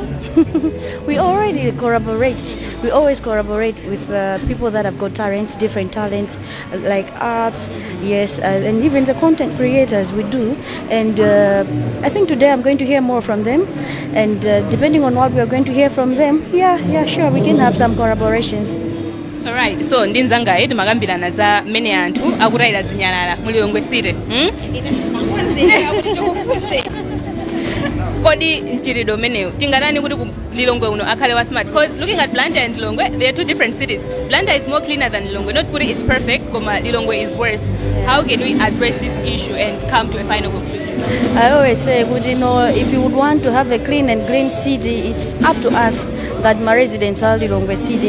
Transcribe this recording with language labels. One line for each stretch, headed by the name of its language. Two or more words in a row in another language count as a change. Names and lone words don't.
English: We already collaborate. We always collaborate with people that have got talents, different talents, like arts, yes, and even the content creators we do. And I think today I'm going to hear more from them. And depending on what we are going to hear from them, yeah, sure, we can have some collaborations. Alright, so
Nyanja: ndinzanga edu magambirana za mmene anthu akutayira zinyalala mu Lilongwe City. Kodi mchirido meneyo tinganani kuti Lilongwe uno akhale wa smart,
English: because looking at Blantyre and Lilongwe, they are two different cities. Blantyre is more cleaner than Lilongwe. Not kuti it's perfect, koma Lilongwe is worse. How can we address this issue and come to a final conclusion? I always say, if you would want to have a clean and green city, it's up to us that my residents are Lilongwe City.